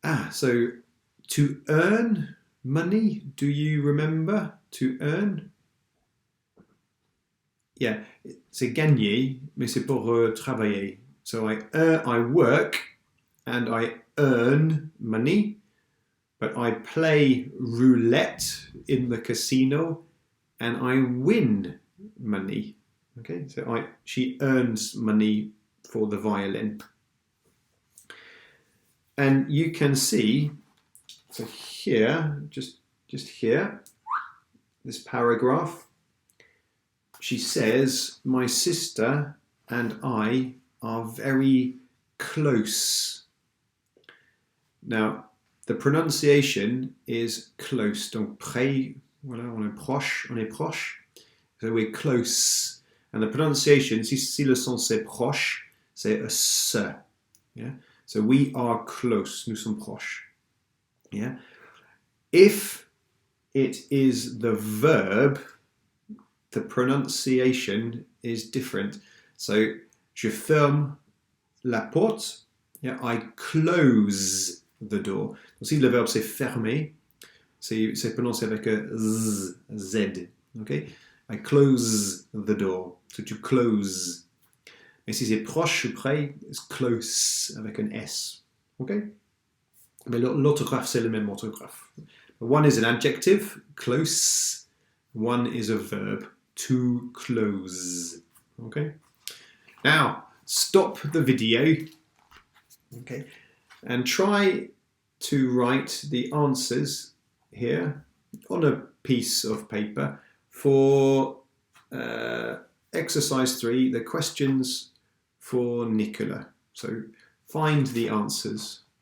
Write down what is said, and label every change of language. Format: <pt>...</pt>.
<en>So to earn money, do you remember to earn?</en> <fr>Yeah, c'est gagner, mais c'est pour travailler.</fr> <en>So I work and I earn money, but I play roulette in the casino and I win money. Okay, so she earns money for the violin. And you can see, so here, just here, this paragraph, she says, my sister and I are very close. Now, the pronunciation is close.</en> <fr>Donc, près, voilà, on est proche.</fr> <en>So we're close. And the pronunciation,</en> <fr>si le son c'est proche, c'est a s.</fr> <en>Yeah? So we are close.</en> <fr>Nous sommes proches.</fr> <en>Yeah? If it is the verb, the pronunciation is different.</en> <fr>So, je ferme la porte.</fr> <en>Yeah, I close the door.</en> <fr>Donc, si le verbe c'est fermer, c'est prononcé avec un z. Okay?</fr> <en>I close the door. So to close.</en> <fr>Mais si c'est proche ou près,</fr> <en>it's close</en> <fr>avec un s.</fr> <en>Okay?</en> <fr>Mais l'orthographe, c'est le même orthographe.</fr> <en>One is an adjective, close. One is a verb, to close. Okay? Now, stop the video. Okay? And try to write the answers here on a piece of paper for exercise 3, the questions for Nicola. So find the answers.</en>